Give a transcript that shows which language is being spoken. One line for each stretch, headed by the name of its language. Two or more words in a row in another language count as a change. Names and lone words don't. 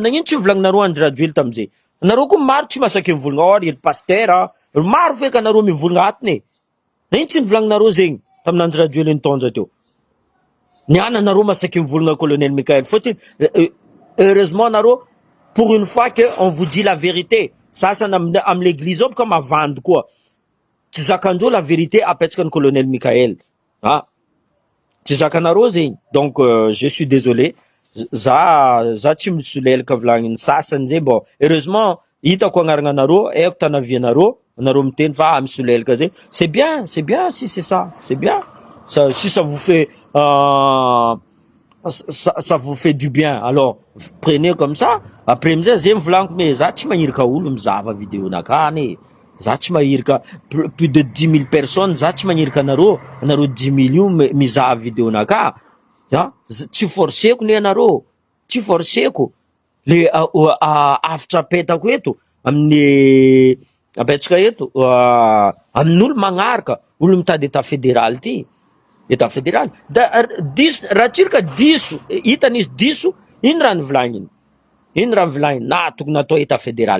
Malagasy: Nagnino tsy volagninareo andry raduely tamizay? Nareo koa maro tsy masaky mivolagna ry pasteur, maro feka nareo mivolagna atiny, nagnino tsy nivolagninareo zegny taminandry raduely nitondra teo? Niana nareo masaky mivolagna colonel Michael, fotony heureusement nareo
French: pour une fois que on vous dit la vérité.
Malagasy: Sasany amy l'église ao boka mavandy koa tsy zakandreo
French: la vérité
Malagasy: apetsaka ny colonel Michael, tsy zakanareo zegny.
French: Donc je suis désolé,
Malagasy: za tsy misolelaka volagny sasany zay. Bon, heureusement hitako agnarananareo, aiko tanavianareo, nareo miteny fa misolelaka zay,
French: c'est bien si c'est ça, c'est bien si ça vous fait ça vous fait du bien, alors prenez comme ça.
Malagasy: Après mizay zegny volaniko, mais za tsy mahirika olo mizava vidéo nakany, za tsy mahirika plus
French: de 10 000 personnes,
Malagasy: za tsy mahirika nareo 10 millions mizava vidéo naka, tsy forceko ne anareo, tsy forceko le afitra apetako eto amin'ny apetsaka eto amin'olo magnaraka, olo mitady
French: état fédéral
Malagasy: ty,
French: état fédéral
Malagasy: raha tsirika diso hitan'izy diso, ino raha nivolagniny, na tokony atao état fédéral.